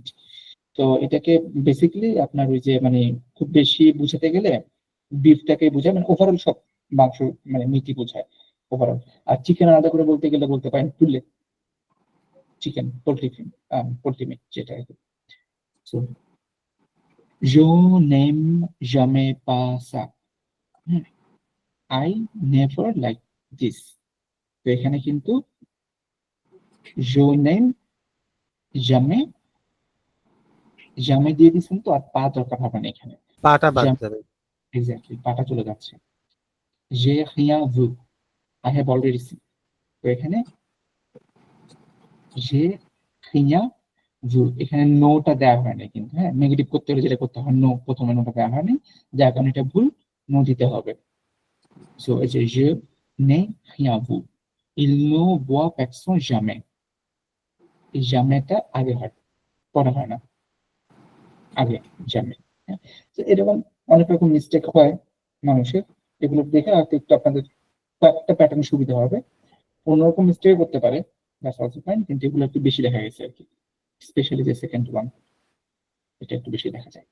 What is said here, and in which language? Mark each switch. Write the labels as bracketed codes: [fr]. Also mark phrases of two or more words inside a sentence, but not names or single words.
[bn] তো এটাকে বেসিক্যালি আপনার ওই যে মানে খুব বেশি বুঝাতে গেলে বিফটাকে বোঝায়, মানে ওভারঅল সব মাংস মানে মিটই বোঝায় ওভারঅল। আর চিকেন আলাদা করে বলতে গেলে বলতে পারেন পুলে, [en] chicken poultry poultry meat [bn] যেটা। [fr] So, je n'aime jamais pas ça. [en] I never like this. [bn] তো এখানে কিন্তু [fr] je n'aime jamais, jamais [bn] দিয়ে দিচ্ছেন তো আর পা দরকার হবে না এখানে। পাটা বাদ যাবে। এক্স্যাক্টলি, পাটা চলে যাচ্ছে। [fr] J'ai rien vu, [bn] I have already seen. তো এখানে [fr] j'ai rien vu, [bn] এখানে নোটা দেওয়া হয় না কিন্তু, হ্যাঁ নেগেটিভ করতে হলে যেটা করতে হয় নো, প্রথমে নোটা দেওয়া হয়নি, যার কারণে এটা ভুল, নো দিতে হবে। সো এই যে [fr] je n'ai rien vu, il ne voit personne jamais, [bn] এই জামেটা আগে হয়, পরে হয় না, আগে জামে। হ্যাঁ, তো এরকম অনেক রকম মিস্টেক হয় মানুষের, এগুলো দেখে হয়তো একটু আপনাদের কয়েকটা প্যাটার্ন সুবিধা হবে। অন্যরকম মিস্টেক করতে পারে, [en] that's also fine, [bn] কিন্তু এগুলো একটু বেশি দেখা গেছে আর কি, স্পেশালি যে [en] second one, [bn] এটা একটু বেশি দেখা যায়।